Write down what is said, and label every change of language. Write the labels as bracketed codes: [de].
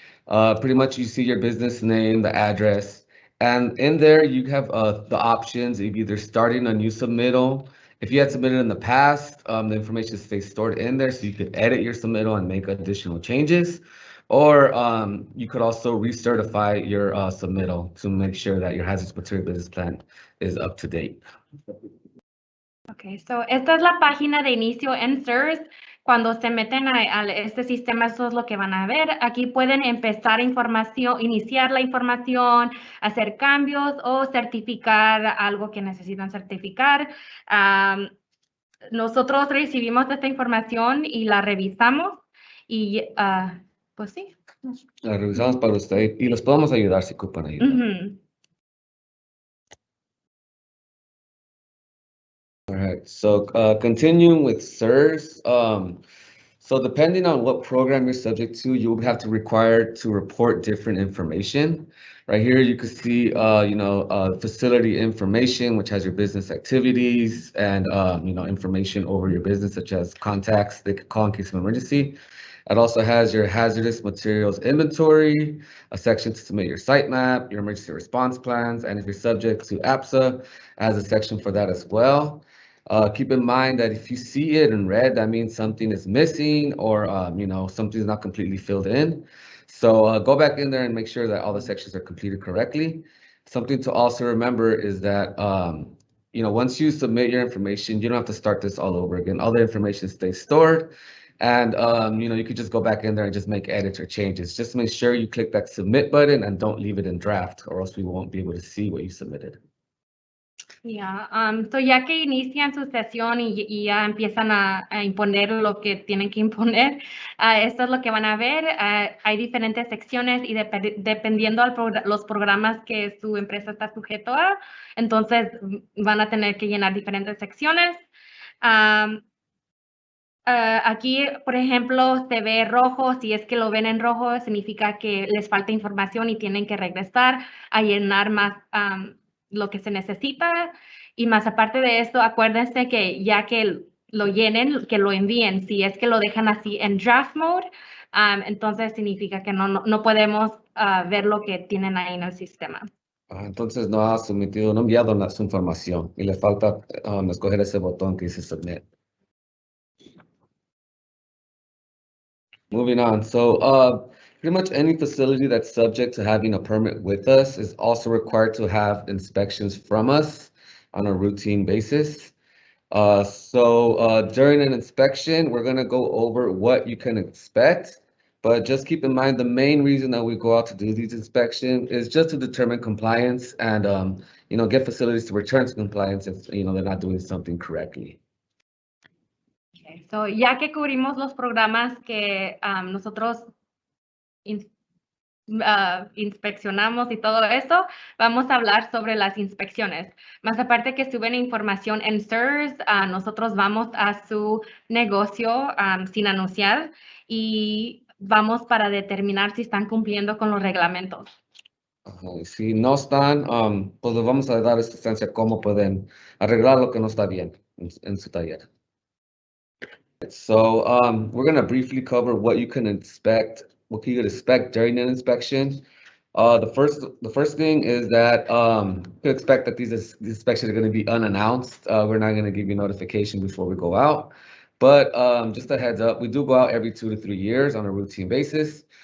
[en] Pretty much you see your business name, the address, and in there you have the options of either starting a new submittal. If you had submitted in the past, the information stays stored in there, so you could edit your submittal and make additional changes. Or you could also recertify your submittal to make sure that your hazardous material business plan is up to date. Okay, so [es] esta es la página de inicio en CERS. Cuando se meten a este sistema, eso es lo que van a ver. Aquí pueden empezar iniciar la información, hacer cambios o certificar algo que necesitan certificar. Nosotros recibimos esta información y la revisamos y pues sí. La revisamos para usted y les podemos ayudar si ocupan ayuda. [en] All right, right, so continuing with SIRS, so depending on what program you're subject to, you'll have to require to report different information. Right here, you can see, facility information, which has your business activities and, information over your business, such as contacts they could call in case of emergency. It also has your hazardous materials inventory, a section to submit your site map, your emergency response plans, and if you're subject to APSA, it has a section for that as well. Keep in mind that if you see it in red, that means something is missing or, something's not completely filled in. So go back in there and make sure that all the sections are completed correctly. Something to also remember is that, once you submit your information, you don't have to start this all over again. All the information stays stored. And, you could just go back in there and just make edits or changes. Just make sure you click that submit button and don't leave it in draft, or else we won't be able to see what you submitted. Yeah, so [es] ya que inician su sesión y ya empiezan a imponer lo que tienen que imponer, esto es lo que van a ver. Hay diferentes secciones y dependiendo los programas que su empresa está sujeto a, entonces van a tener que llenar diferentes secciones. Aquí, por ejemplo, se ve rojo. Si es que lo ven en rojo, significa que les falta información y tienen que regresar a llenar más lo que se necesita. Y más aparte de esto, acuérdense que ya que lo llenen, que lo envíen. Si es que lo dejan así en draft mode, entonces significa que no podemos ver lo que tienen ahí en el sistema. Entonces no ha sometido, no ha enviado su información y le falta escoger ese botón que dice submit. [en] Moving on, so pretty much any facility that's subject to having a permit with us is also required to have inspections from us on a routine basis. During an inspection, we're going to go over what you can expect, but just keep in mind the main reason that we go out to do these inspections is just to determine compliance and get facilities to return to compliance if they're not doing something correctly. [es] So, ya que cubrimos los programas que nosotros inspeccionamos y todo eso, vamos a hablar sobre las inspecciones. Más aparte que suben información en SIRS, nosotros vamos a su negocio sin anunciar y vamos para determinar si están cumpliendo con los reglamentos. Si no están, pues les vamos a dar asistencia cómo pueden arreglar lo que no está bien en su taller. [en] So we're going to briefly cover what you can expect, what you could expect during an inspection. The first thing is that you can expect that these inspections are going to be unannounced. We're not going to give you notification before we go out. But just a heads up, we do go out every 2 to 3 years on a routine basis.